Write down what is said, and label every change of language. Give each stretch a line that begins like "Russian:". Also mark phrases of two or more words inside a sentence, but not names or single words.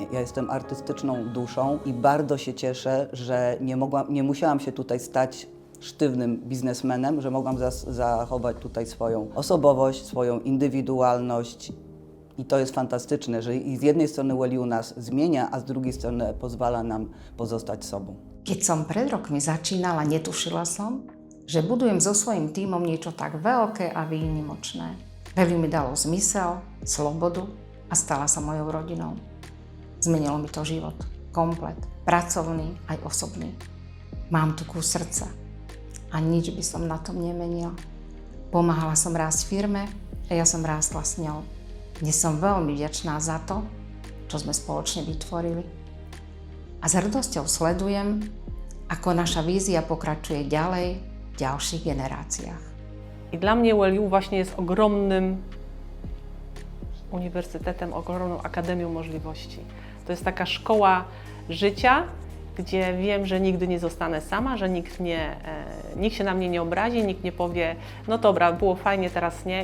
Polish: Ja jestem artystyczną duszą i bardzo się cieszę, że nie musiałam się tutaj stać sztywnym biznesmenem, że mogłam zachować tutaj swoją osobowość, swoją indywidualność. I to jest fantastyczne, że i z jednej strony Value nas zmienia, a z drugiej strony pozwala nam pozostać sobą.
Slovak: Keď som pred rokmi začínala, netušila som, že budujem so svojím tímom niečo tak veľké a výnimočné. Value mi dalo zmysel, slobodu a stala sa mojou rodinou. Zmenilo mi to život. Komplet. Pracovný aj osobný. Mám tu kus srdca a nič by som na tom nemenila. Pomáhala som rásť firme a ja som rástla s ňou. Dnes som veľmi vďačná za to, čo sme spoločne vytvorili. A s hrdosťou sledujem, ako naša vízia pokračuje ďalej v ďalších generáciách.
Polish: I dla mnie Value właśnie jest ogromnym uniwersytetem, ogromną akademią możliwości. To jest taka szkoła życia, gdzie wiem, że nigdy nie zostanę sama, że nikt się na mnie nie obrazi, nikt nie powie, no dobra, było fajnie, teraz nie.